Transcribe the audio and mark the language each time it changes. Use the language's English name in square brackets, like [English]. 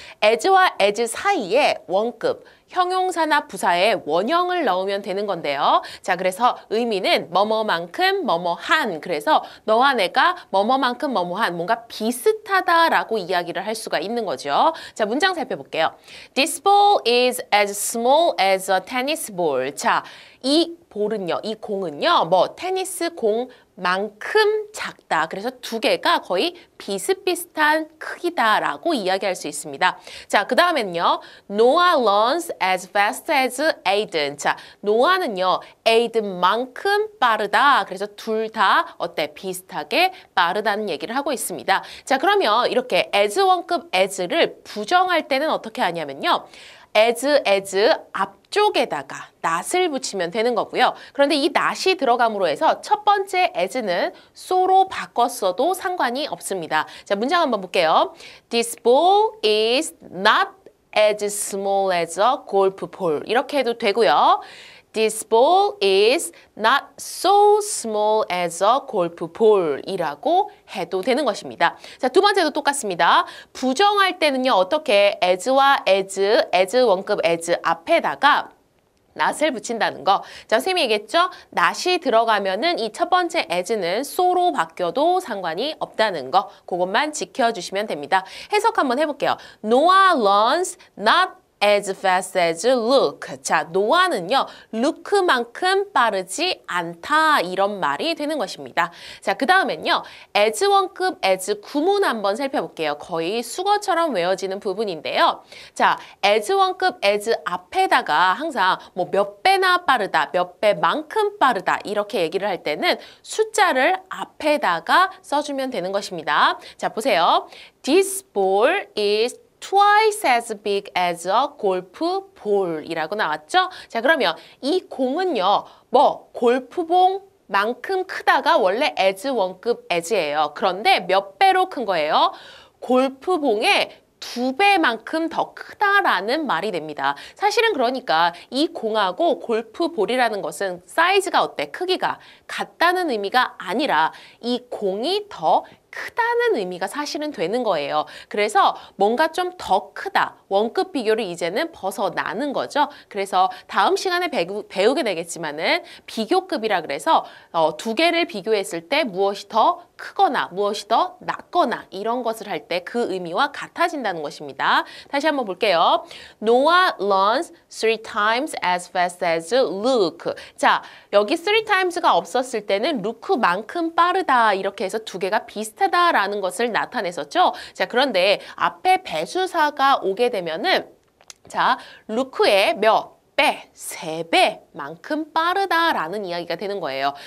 [Korean] as와 as 사이에 원급, 형용사나 부사에 원형을 넣으면 되는 건데요. 자, 그래서 의미는 뭐뭐만큼 뭐뭐한, 그래서 너와 내가 뭐뭐만큼 뭐뭐한, 뭔가 비슷하다라고 이야기를 할 수가 있는 거죠. 자, 문장 살펴볼게요. [English] This ball is as small as a tennis ball. [Korean] 자, 이 볼은요, 이 공은요, 뭐 테니스 공만큼 작다. 그래서 두 개가 거의 비슷비슷한 크기다라고 이야기할 수 있습니다. 자, 그 다음에는요, [English] Noah runs as fast as Aiden. [Korean] 자, 노아는요, 에이든만큼 빠르다. 그래서 둘 다 어때? 비슷하게 빠르다는 얘기를 하고 있습니다. 자, 그러면 이렇게 as 원급 as를 부정할 때는 어떻게 하냐면요. as 앞쪽에다가 not을 붙이면 되는 거고요. 그런데 이 not이 들어감으로 해서 첫 번째 as는 so로 바꿨어도 상관이 없습니다. 자, 문장 한번 볼게요. [English] This ball is not as small as a golf ball. [Korean] 이렇게 해도 되고요. [English] This ball is not so small as a golf ball [Korean] 이라고 해도 되는 것입니다. 자, 두 번째도 똑같습니다. 부정할 때는요, 어떻게 as와 as 원급 as 앞에다가 not을 붙인다는 거. 자, 선생님이 얘기했죠? not이 들어가면은 이 첫 번째 as는 so로 바뀌어도 상관이 없다는 거. 그것만 지켜주시면 됩니다. 해석 한번 해볼게요. [English] Noah runs not as fast as Luke. [Korean] 자, 노아는요, 루크만큼 빠르지 않다. 이런 말이 되는 것입니다. 자, 그 다음엔요, as 원급 as 구문 한번 살펴볼게요. 거의 수거처럼 외워지는 부분인데요. 자, as 원급 as 앞에다가 항상 뭐 몇 배나 빠르다, 몇 배만큼 빠르다 이렇게 얘기를 할 때는 숫자를 앞에다가 써주면 되는 것입니다. 자, 보세요. [English] This ball is twice as big as a golf ball [Korean] 이라고 나왔죠? 자, 그러면 이 공은요, 뭐 골프공 만큼 크다가 원래 as 원급 as예요. 그런데 몇 배로 큰 거예요? 골프공의 2배만큼 더 크다라는 말이 됩니다. 사실은 그러니까 이 공하고 골프볼이라는 것은 사이즈가 어때? 크기가 같다는 의미가 아니라 이 공이 더 크다는 의미가 사실은 되는 거예요. 그래서 뭔가 좀 더 크다. 원급 비교를 이제는 벗어나는 거죠. 그래서 다음 시간에 배우게 되겠지만은 비교급이라 그래서 두 개를 비교했을 때 무엇이 더 크거나 무엇이 더 낮거나 이런 것을 할 때 그 의미와 같아진다는 것입니다. 다시 한번 볼게요. [English] Noah runs 3 times as fast as Luke. [Korean] 자, 여기 3 times가 없었을 때는 루크만큼 빠르다 이렇게 해서 두 개가 비슷하다라는 것을 나타냈었죠. 자, 그런데 앞에 배수사가 오게 되면은 자, 루크의 몇 배, 3배만큼 빠르다라는 이야기가 되는 거예요.